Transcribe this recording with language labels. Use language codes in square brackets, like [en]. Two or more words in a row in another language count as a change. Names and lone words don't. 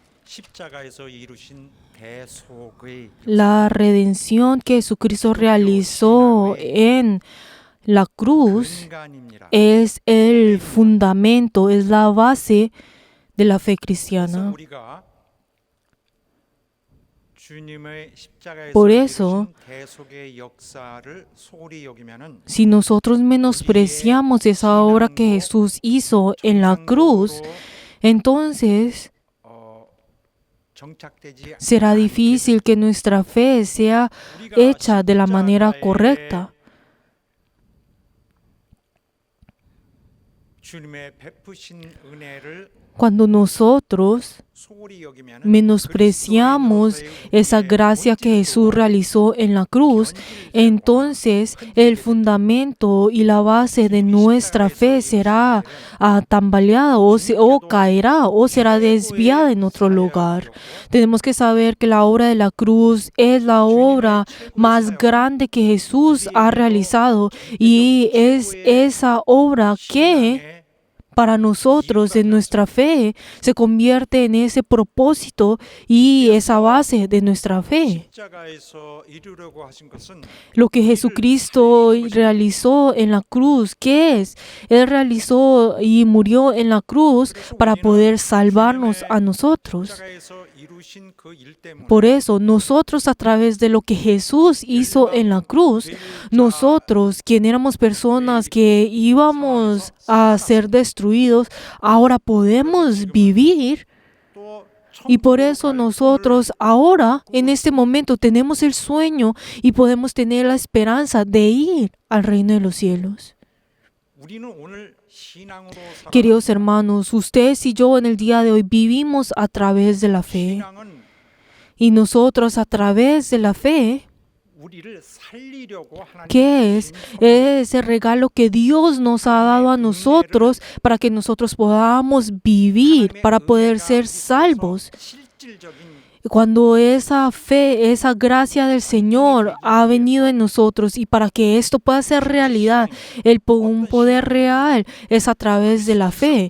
[ko] 십자가에서 이루신 대속의 [es] La redención que Jesucristo realizó en la cruz [ko] 근간입니다. [es] es el fundamento, es la base de la fe [ko] 그래서 [es] cristiana. [ko] 우리가 주님의 십자가에서 [es] Por eso, [ko] 이루신 대속의 역사를 소홀히 여기면은 [es] Si nosotros menospreciamos esa obra que Jesús hizo en la cruz, entonces [ko] 정착되지 [es] será difícil que nuestra fe sea hecha de la manera correcta. [ko] 주님의 베푸신 은혜를 [es] Cuando nosotros [ko] 소홀히 여기면은 [es] menospreciamos esa gracia que Jesús realizó en la cruz, entonces el fundamento y la base de nuestra fe será tambaleada o caerá o será desviada en otro lugar. Tenemos que saber que la obra de la cruz es la obra más grande que Jesús ha realizado y es esa obra que para nosotros en nuestra fe se convierte en ese propósito y esa base de nuestra fe. [ko] 십자가에서 이루려고 하신 것은 [es] Lo que Jesucristo realizó en la cruz, ¿qué es? Él realizó y murió en la cruz para poder salvarnos a nosotros. [ko] 십자가에서 이루신 그 일 때문에 [es] Por eso, nosotros a través de lo que Jesús hizo en la cruz, nosotros, quien éramos personas que íbamos a ser destruidos, ahora podemos vivir. [ko] 또 [es] Y por eso nosotros ahora, en este momento, tenemos el sueño y podemos tener la esperanza de ir al reino de los cielos. [ko] 우리는 오늘 신앙으로 살아 [es] Queridos hermanos, ustedes y yo en el día de hoy vivimos a través de la fe. [ko] 신앙은 [es] Y nosotros a través de la fe, [ko] 우리를 살리려고 하나님 [es] ¿qué es? Es el regalo que Dios nos ha dado a nosotros para que nosotros podamos vivir, para poder ser salvos. [ko] 실질적인 [es] Cuando esa fe, esa gracia del Señor ha venido en nosotros y para que esto pueda ser realidad, un poder real es a través de la fe.